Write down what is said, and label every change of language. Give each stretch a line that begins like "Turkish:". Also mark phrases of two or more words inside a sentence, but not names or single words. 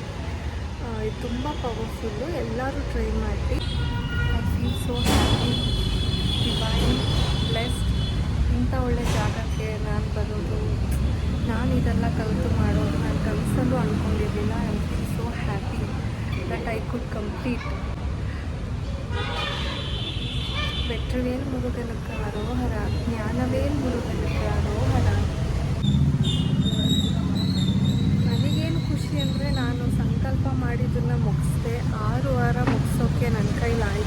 Kannada: ಇದು ತುಂಬ ಪವರ್ಫುಲ್ಲು. ಎಲ್ಲರೂ ಟ್ರೈ ಮಾಡಿ.
English: I feel so happy, divine, blessed.
Kannada: ಇಂಥ ಒಳ್ಳೆ ಜಾಗಕ್ಕೆ ನಾನು ಬರೋದು, ನಾನು ಇದೆಲ್ಲ ಕಲಿತು ಮಾಡೋದು ನಾನು ಕನಸಲ್ಲೂ ಅಂದ್ಕೊಂಡಿರಲಿಲ್ಲ.
English: I feel so happy that I could complete.
Tamil: வெற்றிவேல் முருகனுக்கு அரோகரா, ஞானவேல் முருகனுக்கு அரோகரா.
Kannada: ನನಗೇನು ಖುಷಿ ಅಂದರೆ, ನಾನು ಸಂಕಲ್ಪ ಮಾಡಿದ್ದನ್ನು ಮುಗಿಸ್ದೆ. 6 ವಾರ ಮುಗಿಸೋಕ್ಕೆ ನನ್ನ ಕೈಲಿ